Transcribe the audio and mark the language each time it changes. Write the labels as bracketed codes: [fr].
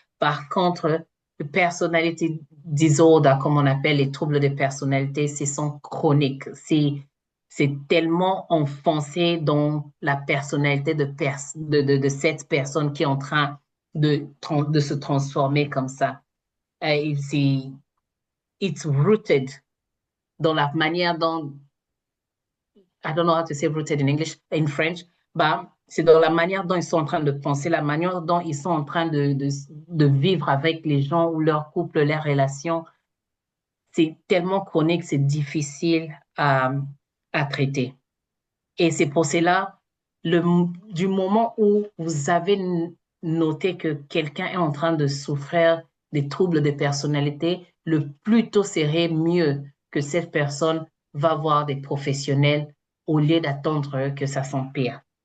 [fr] Par contre, le personality disorder, comme on appelle les troubles de personnalité, c'est sont chroniques. C'est tellement enfoncé dans la personnalité de cette personne qui est en train de se transformer comme ça. [en] It's rooted [fr] dans la manière dont, [en] I don't know how to say rooted in English, in French, but [fr] C'est dans la manière dont ils sont en train de penser, la manière dont ils sont en train de vivre avec les gens ou leur couple, leurs relations. C'est tellement chronique, c'est difficile à traiter. Et c'est pour cela, du moment où vous avez noté que quelqu'un est en train de souffrir des troubles de personnalité, le plus tôt serait mieux que cette personne va voir des professionnels au lieu d'attendre que ça s'empire.